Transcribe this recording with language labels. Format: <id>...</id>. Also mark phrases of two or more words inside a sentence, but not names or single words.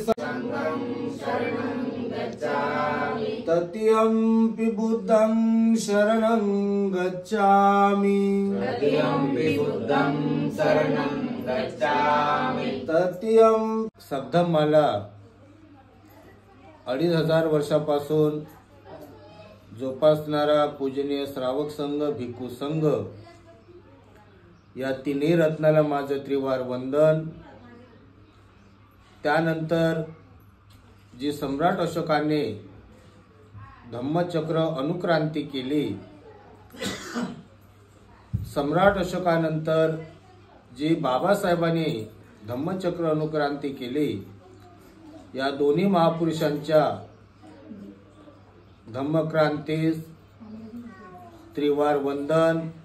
<pi>संघं शरणं गच्छामि तृतीयंपि बुद्धं शरणं गच्छामि तृतीयंपि बुद्धं शरणं गच्छामि.</pi> <mr>तृतीयं शब्दमाला 2500 वर्षापासून जोपासणारा पूजनीय श्रावक संघ, भिक्खू संघ या तिन्ही रत्नाला माझं त्रिवार वंदन. त्यानंतर जी सम्राट अशोकाने धम्मचक्र अनुक्रांती केली, सम्राट अशोकानंतर जी बाबासाहेबांनी धम्मचक्र अनुक्रांती केली, या दोन्ही महापुरुषांच्या धम्मक्रांतीस त्रिवार वंदन.</mr>